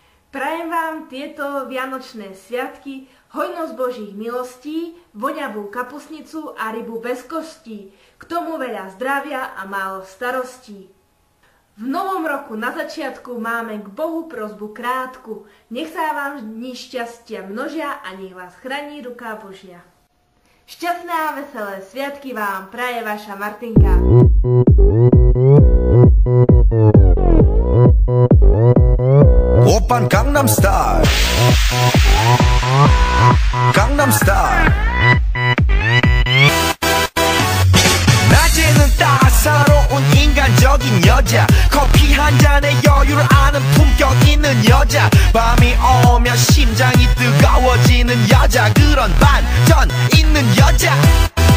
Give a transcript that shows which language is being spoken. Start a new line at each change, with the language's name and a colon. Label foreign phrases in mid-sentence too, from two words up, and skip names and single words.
Slovak: Prajem vám tieto vianočné sviatky, hojnosť Božích milostí, voňavú kapusnicu a rybu bez kostí, k tomu veľa zdravia a málo starostí. V novom roku na začiatku máme k Bohu prosbu krátku, nech sa vám dni šťastia množia a nech vás chrání ruka Božia. Šťastné a veselé sviatky vám praje vaša Martinka.
Korean: 오빤 강남스타일 강남스타일 낮에는 따사로운 인간적인 여자 커피 한 잔에 여유를 아는 품격 있는 여자 밤이 오면 심장이 뜨거워지는 여자 그런 반전 있는 여자